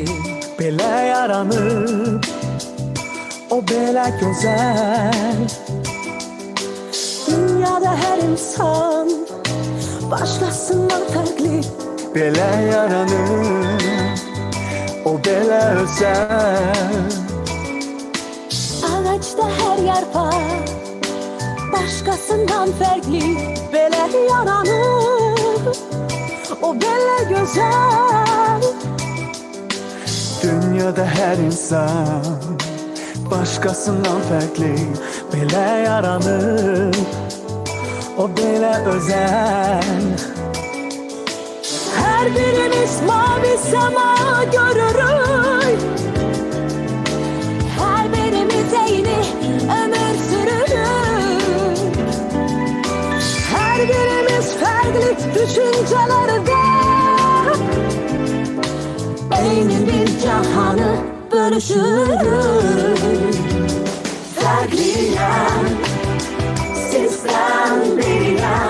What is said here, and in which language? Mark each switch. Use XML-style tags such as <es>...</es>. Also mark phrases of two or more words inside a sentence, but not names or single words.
<az>Belə yaranıb o belə gözəl.</az> <tr>Dünyada her insan başkasından farklı.</tr> <az>Belə yaranıb o belə özəl.</az> <tr>Ağaçta her yarpak başkasından farklı.</tr> <az>Belə yaranır o belə güzel.</az> <tr>Dünyada her insan başkasından farklı.</tr> <az>Belə yaranıb o belə özəl. Her birimiz mavi sema görürük. Her birimiz eyni ömür sürürük. Her birimiz</az> <tr>farklı düşüncelerde</tr> <az>eyni bir cahanı bölüşürük.</az> <tr>Farklıyım, sizden biriyim.</tr>